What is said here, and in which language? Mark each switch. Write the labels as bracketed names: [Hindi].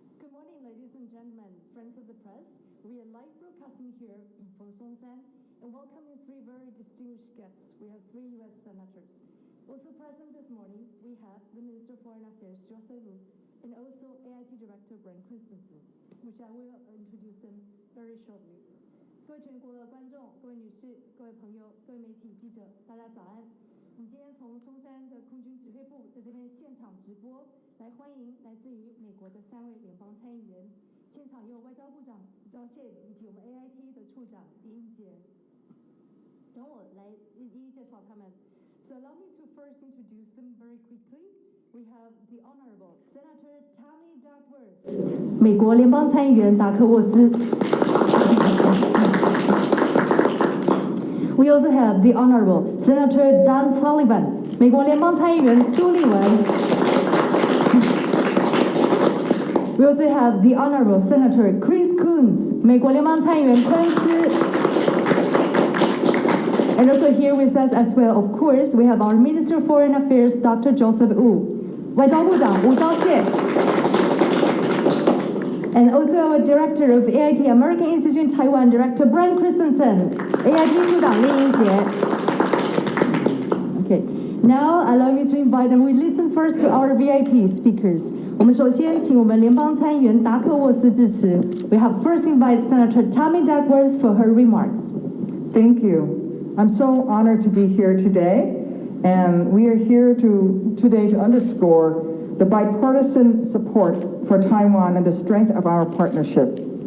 [English] morning, ladies and gentlemen, friends of the press. We are live broadcasting here from Songshan and welcoming three very distinguished guests. We have three U.S. senators. Also present this morning, we have the Minister of Foreign Affairs, Joseph Wu, and also AIT Director Brian Christensen, which I will introduce them very shortly. [Chinese] 各位全国的观众、各位女士、各位朋友、各位媒体记者，大家早安。我们今天从松山的空军指挥部在这边现场直播，来欢迎来自于美国的3位联邦参议员。现场有外交部长吴钊燮以及我们 AIT 的处长李英杰。等我来一一介绍他们。 [English] So allow me to first introduce them very quickly. We have the Honorable Senator Tammy Duckworth, [Chinese] 美国联邦参议员达克沃兹。 [English] We also have the Honorable Senator Don Sullivan, [Chinese] 美国联邦参议员苏利文。 [English] We also have the Honorable Senator Chris Coons, [Chinese] 美国联邦参议员昆斯。 [English] And also here with us as well, of course, we have our Minister of Foreign Affairs, Dr. Joseph Wu, [Chinese] 外交部长吴钊燮。 [English] And also our Director of AIT American Institute in Taiwan, Director Brian Christensen, [Chinese] AIT 处长李英杰。 [English] Okay, now allow me to invite them. We listen first to our VIP speakers. [Chinese] 我们首先请我们联邦参议员达克沃斯致辞。 [English] We have first invited Senator Tammy Duckworth for her remarks. Thank you. I'm so honored to be here today, and we are here today to underscore the bipartisan support for Taiwan and the strength of our partnership.